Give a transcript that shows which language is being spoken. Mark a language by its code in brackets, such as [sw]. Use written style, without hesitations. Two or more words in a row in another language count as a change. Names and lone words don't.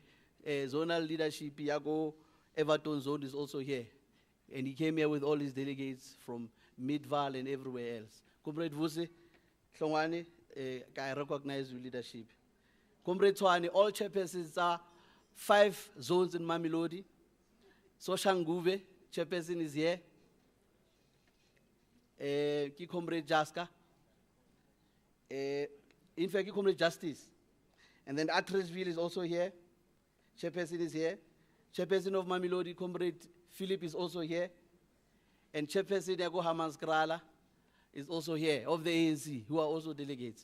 [en] Zonal leadership, Iago, Everton Zone is also here. And he came here with all his delegates from Midval and everywhere else. Comrade Vuse, Hlongwane, I recognize your leadership. Comrade Tshwane, all chairpersons are 5 zones in Mamelodi. Soshanguve, chairperson is here. Comrade Jaska. In fact, Comrade Justice. And then Atresville is also here. Chairperson is here. Chairperson of Mamelodi, Comrade Philip is also here. And Chairperson Yago Hamans is also here, of the ANC, who are also delegates.